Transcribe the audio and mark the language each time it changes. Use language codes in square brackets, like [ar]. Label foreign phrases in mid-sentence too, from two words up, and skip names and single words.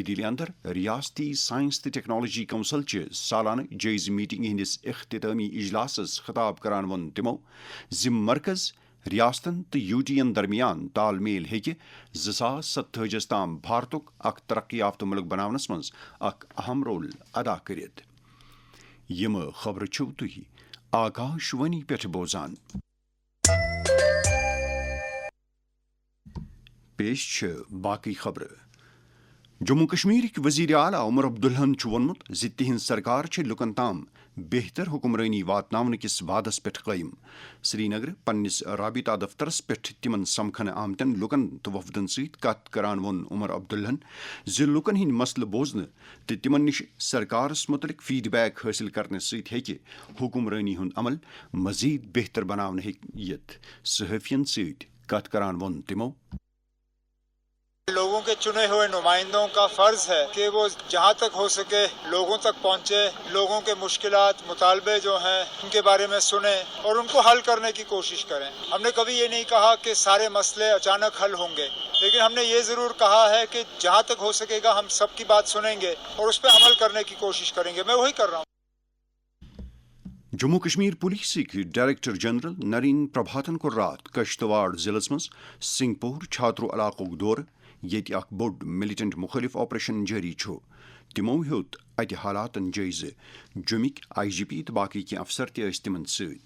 [ks] دلی اندر ریاستی سائنس تو ٹیکنالوجی کونسل چہ سالانہ جائزہ میٹنگ ہندس اختتامی اجلاسس خطاب کران وون تمو زِ مرکز ریاستن تو یو ٹی این درمیان تال میل ہیکہ 2047 تام بھارتک اخ ترقی یافتہ ملک بناونس مز اخ اہم رول ادا کرت یم خبر تھی آکاشوانی پہ بوزان پیش باقی خبر جموں کشمیر وزیر اعلیٰ عمر عبداللہن وونمت زِ تہنز سرکار لکن تام بہتر حکمرانی واتناون کس وعدس پہ قائم. سری نگر پنس رابطہ دفترس پہ تمن سمکھن آمتن لکن تو وفدن ست کت کران وون عمر عبداللہن زِ لکن ہند مسلہ بوزن تو تمن نش سرکارس متعلق فیڈ بیک حاصل کرنے ست ہیکہ حکمرانی ہند عمل مزید بہتر بناون ہیکھ. صحافین ست کت کران وون تمو [ur] لوگوں کے چنے ہوئے نمائندوں کا فرض ہے کہ وہ جہاں تک ہو سکے لوگوں تک پہنچے، لوگوں کے مشکلات مطالبے جو ہیں ان کے بارے میں سنیں اور ان کو حل کرنے کی کوشش کریں. ہم نے کبھی یہ نہیں کہا کہ سارے مسئلے اچانک حل ہوں گے، لیکن ہم نے یہ ضرور کہا ہے کہ جہاں تک ہو سکے گا ہم سب کی بات سنیں گے اور اس پہ عمل کرنے کی کوشش کریں گے. میں وہی کر رہا ہوں. [ks] جموں کشمیر پولیسک [en] director general [ks] نرین پربھاتن کور رات کشتواڑ ضلع مز سنگھ پور چھاترو علاقک دورہ ییٚتہِ اکھ بوٚڑ ملٹنٹ مخٲلف آپریشن جٲری چھُ. تِمو ہیوٚت اتہِ حالاتن جٲیزٕ. جوٚمِکۍ آئی جی پی تہٕ باقٕے کینٛہہ افسر تہِ ٲسۍ تِمن سۭتۍ.